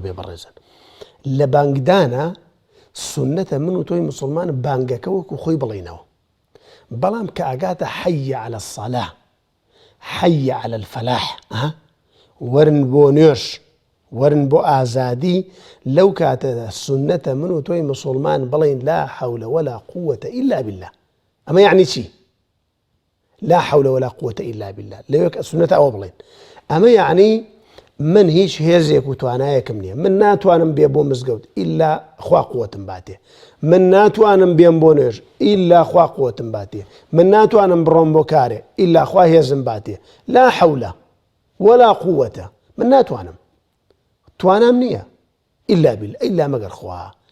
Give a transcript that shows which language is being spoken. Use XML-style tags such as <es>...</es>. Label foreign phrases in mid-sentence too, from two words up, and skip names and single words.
<ckb>بێ بەڕێزان لە بانگدانە سنەتە من و تۆی مسلمان بانگەکە وەکو خۆی بڵێنەوە بەڵام کە ئاگاتە</ckb> <ar>حەیە عەلە الصەلاة حەیە عەلە الفەلاح</ar> <ckb>وەرن بۆ نوێژ وەرن بۆ ئازادی لەو کاتەدا سنەتە من و تۆی مسلمان بڵێن</ckb> <ar>لا حەولە وەلا قووەتە ئیلا بالله.</ar> <ckb>ئەمە یعنی چی؟</ckb> <ar>لا حول ولا قوة إلا بالله</ar> <ckb>لەوێک سنەتە ئەوە بڵێن ئەمە یعنی من هیچ هێزێک و توانایەکم نییە من ناتوانم بێ بۆ مزگەوت ئیلا خوا قووەتم باتێ من ناتوانم بێم بۆ نوێژ ئیلا خوا قووەتم باتێ من ناتوانم بڕۆم بۆ کارێ ئیلا خوا هێزم باتێ</ckb> <ar>لا حەولە ولا قووەتە</ar> <ckb>من ناتوانم توانام نییە</ckb> <ar>ئیلا بالله</ar> <ckb>ئیلا مەگەر خوا</ckb>